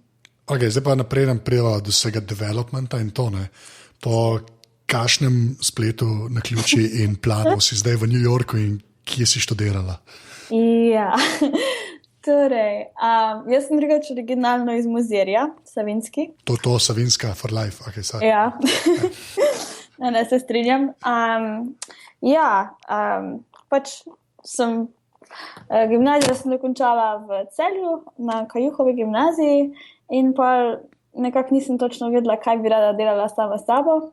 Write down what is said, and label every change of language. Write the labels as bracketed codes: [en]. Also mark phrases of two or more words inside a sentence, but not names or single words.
[sl] Okay, zdaj pa naprej nam prijeva do vsega developmenta in to, ne? Po kakšnem spletu na ključi in planu si zdaj v New Yorku in kje si študirala? Ja, torej, jaz sem drugače originalno iz Mozirja, Savinjski. [en] To Savinjska for life, ok, sorry. [sl] Ja, ne, se strinjam. Pač sem gimnazijo sem dokončala v Celju, na Kajuhovi gimnaziji, in pa nekako nisem točno vedela, kaj bi rada delala sama s sabo.